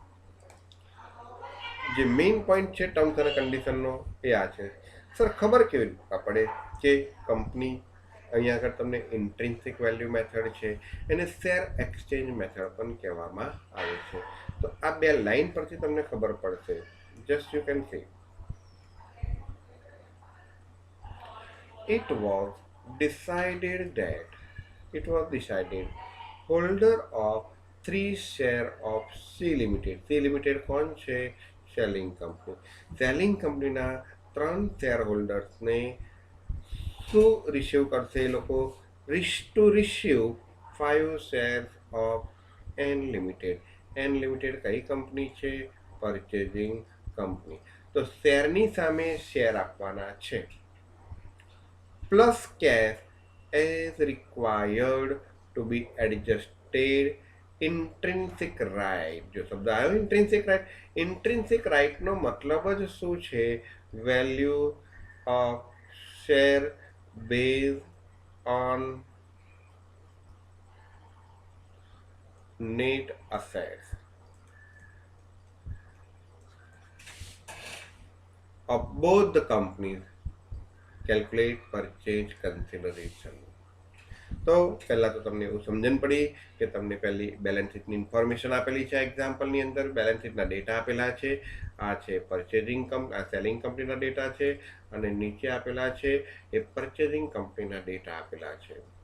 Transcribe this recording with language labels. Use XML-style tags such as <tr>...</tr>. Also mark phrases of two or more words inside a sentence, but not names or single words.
<gu>જે</gu> <en>main point</en> <gu>છે ટર્મ્સ અને કન્ડિશનનો એ આ છે. સર ખબર કેવી રીતે પડે કે કંપની, અહીંયા આગળ તમને</gu> <en>intrinsic value method</en> <gu>છે, એને</gu> <en>share exchange method</en> <gu>પણ કહેવામાં આવે છે. તો આ બે લાઈન પરથી તમને ખબર પડશે.</gu> <en>just you can see. It was decided holder of 3 share of C Limited.</en> <gu>C Limited કોણ છે?</gu> <en>selling company.</en> <gu>સેલિંગ કંપનીના 3 શેર હોલ્ડર્સને શું રિસીવ કરશે એ લોકો?</gu> <en>Receive 5 share of N Limited.</en> <gu>એન લિમિટેડ કઈ કંપની છે?</gu> <en>purchasing company.</en> <gu>તો શેરની સામે શેર આપવાના છે,</gu> <en>plus cash is required to be adjusted. intrinsic right,</en> <gu>જો શબ્દ આવ્યો</gu> <en>intrinsic right,</en> <gu>ઇન્ટ્રિન્સિક રાઇટનો મતલબ જ શું છે?</gu> <en>Value of share base on net assets of both the companies. Calculate purchase consideration.</en> <gu>તો પહેલાં તો તમને એવું સમજણ પડી કે તમને પહેલી બેલેન્સ શીટની ઇન્ફોર્મેશન આપેલી છે. એક્ઝામ્પલની અંદર બેલેન્સ શીટના ડેટા આપેલા છે. આ છે પરચેઝિંગ આ સેલિંગ કંપનીના ડેટા છે, અને નીચે આપેલા છે એ પરચેઝિંગ કંપનીના ડેટા આપેલા છે.</gu>